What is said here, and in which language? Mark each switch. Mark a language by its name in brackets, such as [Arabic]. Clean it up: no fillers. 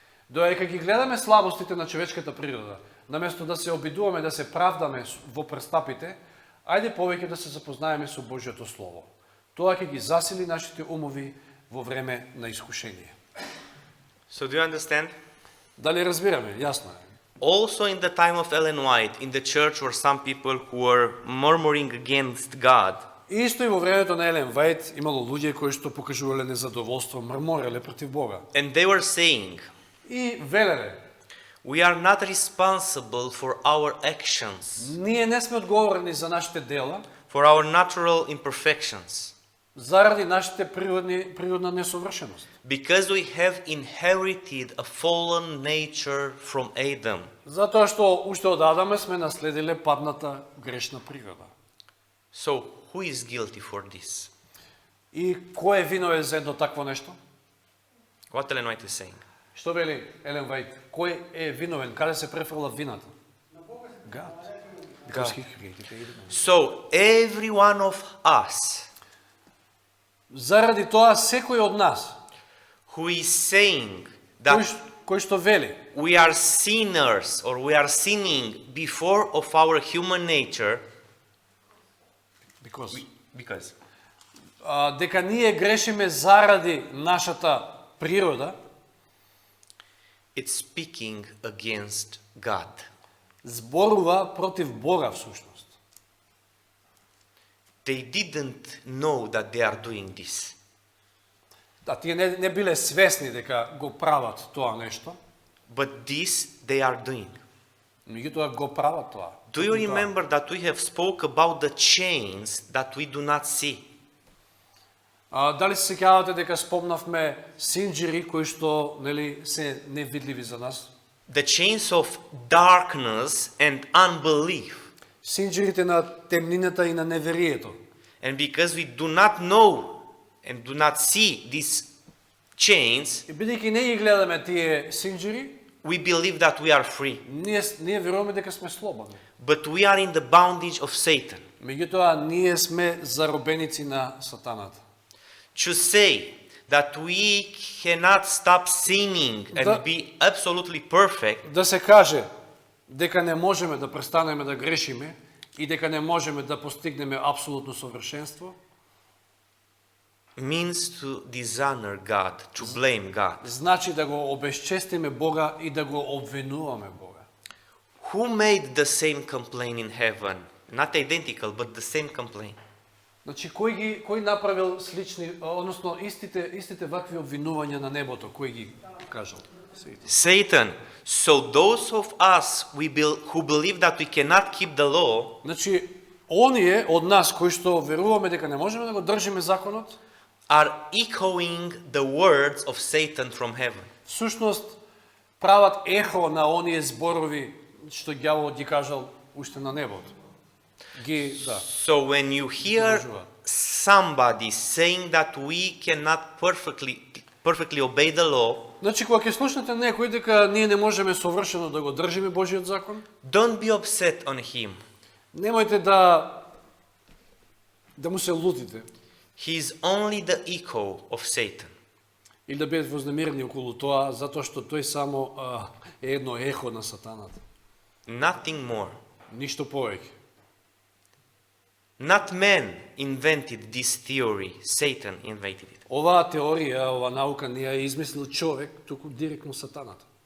[Macedonian] Додека ги гледаме слабостите на човечката природа, наместо да се обидуваме да се правдаме во престапите, ајде повеќе да се запознаеме со Божјото Слово. Тоа ќе ги засили нашите умови во време на искушение. [English] So do you understand? [Macedonian] Дали разбираме? Јасно е. [English] Also in the time of Ellen White, in the church were some people who were murmuring against God. [Macedonian] Исто и во времето на Елен Вајт имало луѓе кои што покажувале незадоволство, мрмореле против Бога. [English] And they were saying, [Macedonian] И велеле: [English] we are not responsible for our actions, [Macedonian] ние не сме одговорни за нашите дела, [English] for our natural imperfections, [Macedonian] заради нашите природна несовршеност. [English] because we have inherited a fallen nature from Adam. [Macedonian] Затоа што уште од Адаме сме наследиле падната грешна природа. [English] So who is guilty for this? [Macedonian] И кој е виновен за едно такво нешто? [English] What Ellen White is saying? [Macedonian] Што вели Елен Вајт? Кој е виновен? Каде се префрла вината? [English] God. Because he created Adam. So every one of us [Macedonian] Заради тоа секој од нас [English] who is saying [Macedonian] кој, [English] that [Macedonian] кој што вели [English] we are sinners or we are sinning before of our human nature, because because [Macedonian] дека ние грешиме заради нашата природа, [English] it's speaking against God. [Macedonian] зборува против Бога всушност. [English] They didn't know that they are doing this. [Macedonian] Да, тие не биле свесни дека го прават тоа нешто, [English] But this they are doing. [Macedonian] меѓутоа го прават тоа. [English] Do you remember that we have spoke about the chains that we do not see? [Macedonian] Дали се сеќавате дека спомнавме синџири кои што нели се невидливи за нас? [English] The chains of darkness and unbelief. [Macedonian] Синџирите на темнината и на неверието. [English] And because we do not know and do not see these chains, [Macedonian] И бидејќи не ги гледаме тие синџири, [English] we believe that we are free. [Macedonian] ние веруваме дека сме слободни. [English] But we are in the bondage of Satan. [Macedonian] Меѓутоа ние сме заробеници на сатаната. [English] To say that we cannot stop sinning and [Macedonian] Да. [English] be absolutely perfect [Macedonian] Да се каже дека не можеме да престанеме да грешиме и дека не можеме да постигнеме апсолутно совршенство, [English] means to dishonor God, to blame God. [Macedonian] значи да го обесчестиме Бога и да го обвинуваме Бога. [English] Who made the same complaint in heaven? Not identical, but the same complaint. [Macedonian] Значи кој направил слични, односно истите вакви обвинувања на небото, кој ги кажал? [English] Satan. So those of us who believe that we cannot keep the law, [Macedonian] Значи оние од нас кои што веруваме дека не можеме да го држиме законот, [English] are echoing the words of Satan from heaven. [Macedonian] всушност прават ехо на оние зборови што ѓаволот ги кажал уште на небото. [English] So when you hear somebody saying that we cannot perfectly obey the law, [Macedonian] Значи кога ќе слушнете некој дека ние не можеме совршено да го држиме Божиот закон, [English] don't be upset on him. [Macedonian] немојте да му се лутите [English] He is only the echo of Satan. [Macedonian] или да бидете вознемирени околу тоа, затоа што тој само е едно ехо на сатаната. [English] Nothing more. [Macedonian] Ништо повеќе. [English] Not man invented this theory, Satan invented it. [Macedonian] Оваа теорија, оваа наука не ја измислил човек, туку директно сатаната.